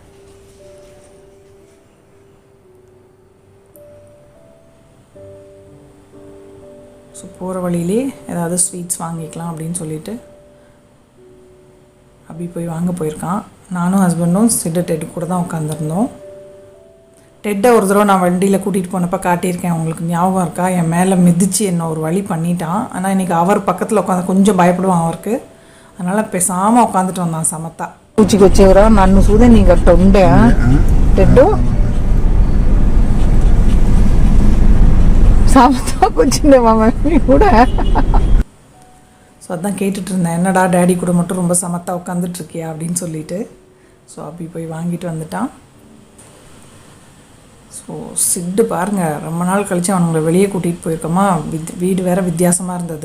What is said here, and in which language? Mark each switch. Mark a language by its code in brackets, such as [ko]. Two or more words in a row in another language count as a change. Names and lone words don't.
[ta] ஸோ போகிற வழியிலே ஏதாவது ஸ்வீட்ஸ் வாங்கிக்கலாம் அப்படின்னு சொல்லிட்டு அப்படி போய் வாங்க போயிருக்கான். நானும் ஹஸ்பண்டும் சிட்டு டெட்டு கூட தான் உட்காந்துருந்தோம். டெட்டை ஒரு தடவை நான் வண்டியில் கூட்டிகிட்டு போனப்போ காட்டியிருக்கேன், உங்களுக்கு ஞாபகம் இருக்கா? என் மேலே மிதித்து என்ன ஒரு வழி பண்ணிட்டான். ஆனால் இன்றைக்கி அவர் பக்கத்தில் உட்காந்து கொஞ்சம் பயப்படுவான் அவருக்கு. அதனால் பேசாமல் உட்காந்துட்டு வந்தான் சமத்தா. [te] పూచికి వచ్చేవరా నన్ను చూదే నీకు అట్ట ఉండే టెడ్డు సమతా కూర్చుండే మా మమ్మీ కూడా. [ta] ஸோ அதான் கேட்டுட்டு இருந்தேன், என்னடா டேடி கூட மட்டும் ரொம்ப சமத்தா உட்காந்துட்ருக்கியா அப்படின்னு சொல்லிட்டு. ஸோ அப்படி போய் வாங்கிட்டு வந்துட்டான். ஸோ சிட்டு பாருங்கள், ரொம்ப நாள் கழித்து அவனுங்களை வெளியே கூட்டிகிட்டு போயிருக்கோமா. வீடு வேறு வித்தியாசமாக இருந்தது.